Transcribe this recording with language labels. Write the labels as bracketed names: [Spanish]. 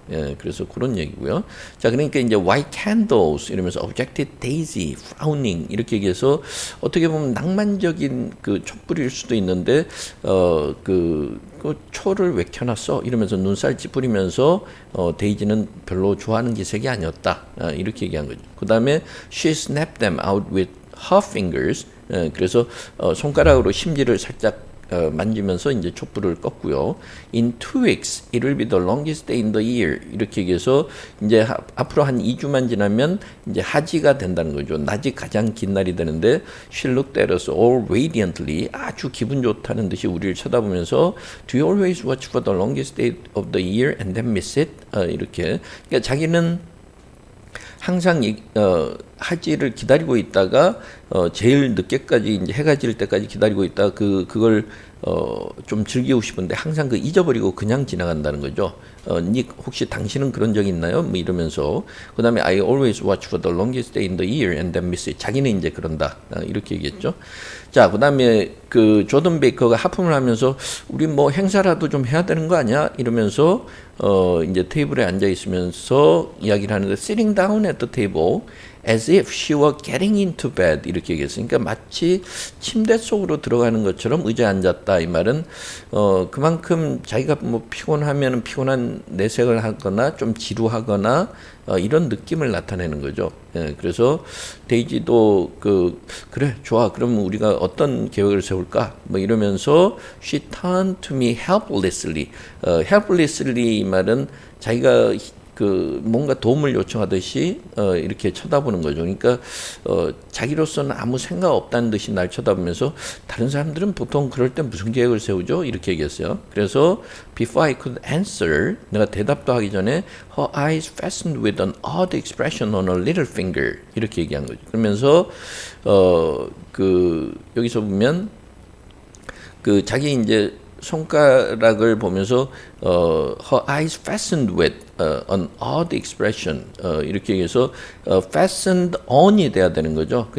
[Korean] 예, 그래서 그런 얘기고요. 자, 그러니까 이제 white candles 이러면서 [English] objected daisy, frowning [Korean] 이렇게 얘기해서 어떻게 보면 낭만적인 촛불일 수도 있는데 그 초를 왜 켜놨어? 이러면서 눈살 찌푸리면서 데이지는 별로 좋아하는 기색이 아니었다. 이렇게 얘기한 거죠. [English] 그 다음에 she snapped them out with her fingers. [Korean] 그래서 손가락으로 심지를 살짝 만지면서 이제 촛불을 껐고요. [English] In 2 weeks, it will be the longest day in the year. [Korean] 이렇게 얘기해서 이제 앞으로 한 2주만 지나면 이제 하지가 된다는 거죠. 낮이 가장 긴 날이 되는데 [English] she looked at us all radiantly. [Korean] 아주 기분 좋다는 듯이 우리를 쳐다보면서 [English] Do you always watch for the longest day of the year and then miss it? [Korean] 이렇게. 그러니까 자기는 항상 하지를 기다리고 있다가 제일 늦게까지 이제 해가 질 때까지 기다리고 있다가 그걸 좀 즐기고 싶은데 항상 잊어버리고 그냥 지나간다는 거죠. 닉 혹시 당신은 그런 적 있나요? 뭐 이러면서 그다음에 [English] I always watch for the longest day in the year and then miss it. [Korean] 자기는 이제 그런다. 이렇게 얘기했죠. 자, 그다음에 조던 베이커가 하품을 하면서 우리 뭐 행사라도 좀 해야 되는 거 아니야? 이러면서 이제 테이블에 앉아 있으면서 이야기를 하는데 [English] sitting down at the table as if she were getting into bed [Korean] 이렇게 얘기했어요. 그러니까 마치 침대 속으로 들어가는 것처럼 의자에 앉았다. 이 말은 그만큼 자기가 뭐 피곤하면 피곤한 내색을 하거나 좀 지루하거나 이런 느낌을 나타내는 거죠. 예, 그래서 데이지도 그래 좋아 그럼 우리가 어떤 계획을 세울까 뭐 이러면서 [English] she turned to me helplessly. [Korean] helplessly 이 말은 자기가 그 뭔가 도움을 요청하듯이 이렇게 쳐다보는 거죠. 그러니까 자기로서는 아무 생각 없다는 듯이 날 쳐다보면서 다른 사람들은 보통 그럴 때 무슨 계획을 세우죠? 이렇게 얘기했어요. [English] 그래서 before I could answer, [Korean] 내가 대답도 하기 전에 [English] her eyes fastened with an odd expression on her little finger [Korean] 이렇게 얘기한 거죠. 그러면서 그 여기서 보면 그 자기 이제 손가락을 보면서 [English] her eyes fastened with an odd expression [Korean] 이렇게 해서 fastened on이 돼야 되는 거죠.